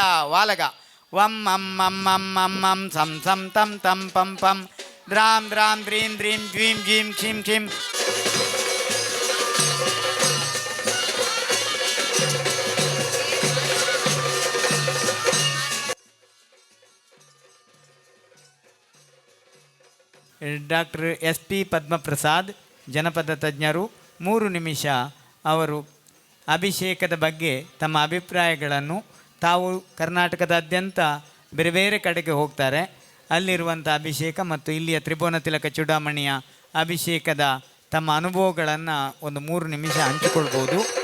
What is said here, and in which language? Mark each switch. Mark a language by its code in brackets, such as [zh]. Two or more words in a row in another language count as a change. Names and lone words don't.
[sa] ವಾಲಗ ವಂ ಅಂ ಅಂ ಅಂ ಅಂ ಅಂ ಸಂ ಸಂ ತಂ ತಂ ಪಂ ಪಂ ದ್ರಾಂ ದ್ರಾಂ ದ್ರೀಂ ದ್ರೀಂ ಜ್ವೀಂ ಜೀಂ ಕ್ಷಿಂ ಕ್ಷಿಂ. [kn] ಡಾಕ್ಟರ್ SP ಪದ್ಮಪ್ರಸಾದ್, ಜನಪದ ತಜ್ಞರು, 3 ನಿಮಿಷ ಅವರು ಅಭಿಷೇಕದ ಬಗ್ಗೆ ತಮ್ಮ ಅಭಿಪ್ರಾಯಗಳನ್ನು ತಾವು ಕರ್ನಾಟಕದಾದ್ಯಂತ ಬೇರೆ ಬೇರೆ ಕಡೆಗೆ ಹೋಗ್ತಾರೆ. ಅಲ್ಲಿರುವಂಥ ಅಭಿಷೇಕ ಮತ್ತು ಇಲ್ಲಿಯ ತ್ರಿಭುವನ ತಿಲಕ ಚೂಡಾಮಣಿಯ ಅಭಿಷೇಕದ ತಮ್ಮ ಅನುಭವಗಳನ್ನು ಒಂದು 3 ನಿಮಿಷ ಹಂಚಿಕೊಳ್ಬೋದು.